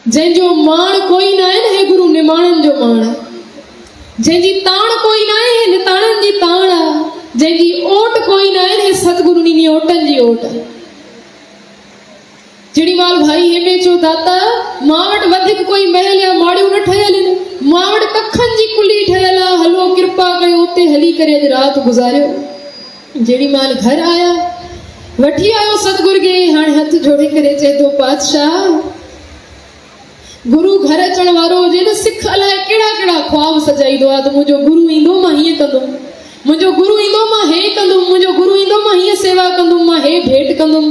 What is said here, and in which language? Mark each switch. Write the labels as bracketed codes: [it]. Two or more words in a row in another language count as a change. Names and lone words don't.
[sd] जंहिंजो माण कोई न आहे न हे गुरु निमाणनि जो माण आहे। जंहिंजी ताण कोई न आहे हे निताणनि जी ताण आहे। जंहिंजी ओट कोई न आहे हे सतगुरुनि जी ओटनि जी ओट आहे। जेड़ी माल भाई हेमे चो दाता मां वटि वधीक कोई महल या माड़ियूं न ठहियल आहिनि, मां वटि कखनि जी कुली ठहियल आहे, हलो कृपा कयो उते हली करे अॼु राति गुज़ारियो। जेड़ी माल घर आया वठी आयो सतगुर खे, हाणे हथ जोड़े करे चए थो पातशाह गुरु घर अचण वारो हुजे न सिख अलाए कहिड़ा कहिड़ा ख्वाब सजाईंदो आहे त मुंहिंजो गुरु ईंदो मां हीअं कंदुमि, मुंहिंजो गुरु ईंदो मां हे कंदुमि, मुंहिंजो गुरु ईंदो मां हीअं सेवा कंदुमि, मां हे भेंट कंदुमि।